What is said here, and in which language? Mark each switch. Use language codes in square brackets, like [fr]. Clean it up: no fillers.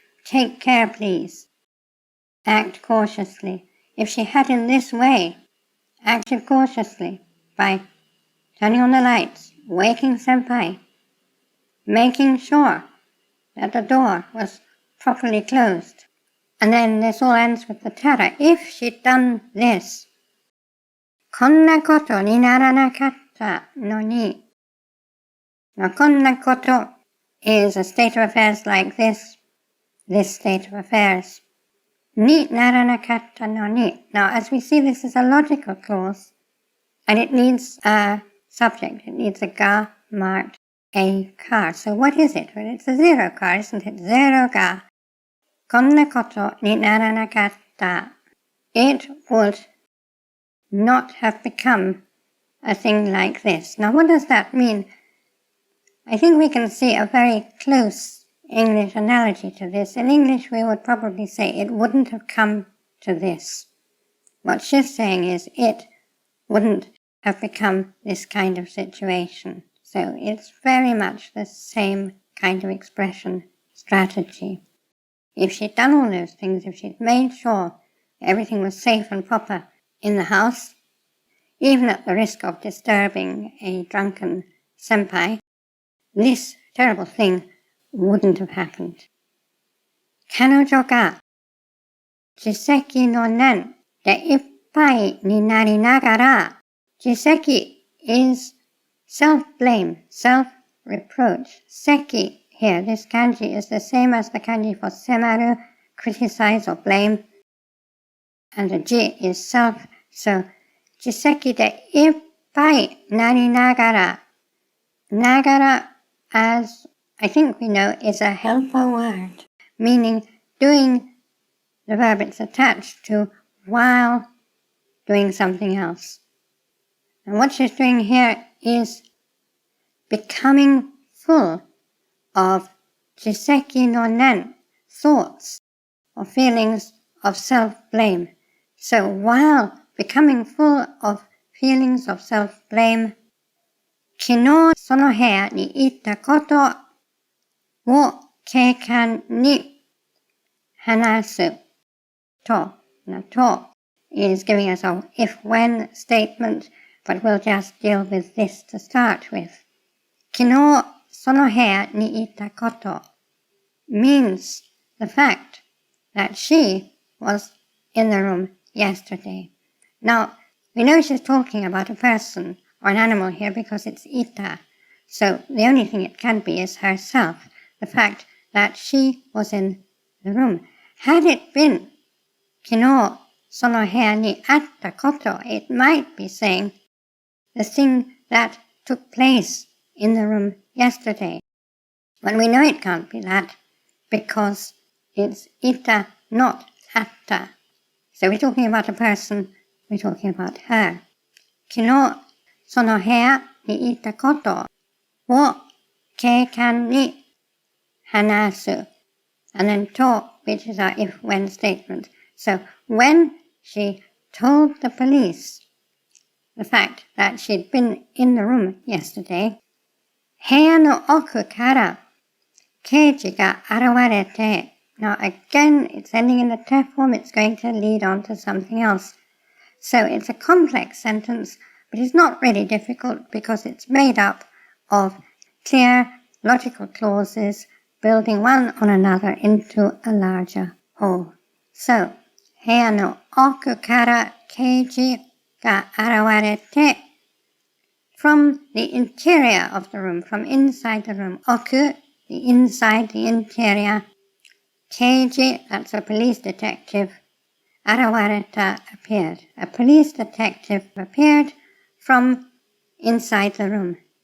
[en] Take care, please. Act cautiously. If she had in this way acted cautiously by turning on the lights, waking senpai, making sure that the door was properly closed. And then this all ends with the terror. If she'd done this, [ja] こんなことにならなかったのに. [en] Now, [ja] こんなこと [en] is a state of affairs like this state of affairs. [ja] にならなかったのに. [en] Now, as we see, this is a logical clause, and it needs a subject. It needs a ga marked a car. So what is it? Well, it's a zero car, isn't it? Zero ga. [ja] こんなことにならなかった. [en] It would not have become a thing like this. Now, what does that mean? I think we can see a very close English analogy to this. In English, we would probably say it wouldn't have come to this. What she's saying is it wouldn't have become this kind of situation. So it's very much the same kind of expression strategy. If she'd done all those things, if she'd made sure everything was safe and proper in the house, even at the risk of disturbing a drunken senpai, this terrible thing wouldn't have happened. [ja] 彼女が自責の念でいっぱいになりながら、自責 [en] is self-blame, self-reproach. Seki here, this kanji is the same as the kanji for semaru, criticize or blame. And the ji is self, so [ja] 自責でいっぱいなりながら. [en] Nagara, as I think we know, is a helper word, meaning doing the verb it's attached to while doing something else. And what she's doing here is becoming full of jiseki no nen, thoughts or feelings of self-blame. So while becoming full of feelings of self-blame, [ja] 昨日その部屋に行ったことを警官に話すと。 [en] Now, と is giving us an if-when statement, but we'll just deal with this to start with. [ja] 昨日その部屋に行ったこと [en] means the fact that she was in the room yesterday. Now, we know she's talking about a person or an animal here because it's ita. So the only thing it can be is herself, the fact that she was in the room. Had it been [ja] 昨日その部屋にあったこと, [en] it might be saying the thing that took place in the room yesterday. But we know it can't be that because it's ita, not atta. So we're talking about a person, we're talking about her. [ja] 昨日その部屋にいたことを警官に話す. [en] And then と, which is our if-when statement. So when she told the police the fact that she'd been in the room yesterday, [ja] 部屋の奥から刑事が現れて. [en] Now again, it's ending in the te form, it's going to lead on to something else. So it's a complex sentence, but it's not really difficult because it's made up of clear, logical clauses building one on another into a larger whole. [ja] So, 部屋の奥から刑事が現れて. [en] From the interior of the room, from inside the room. Oku, the inside, the interior. Keiji, that's a police detective. Arawareta appeared. A police detective appeared from inside the room.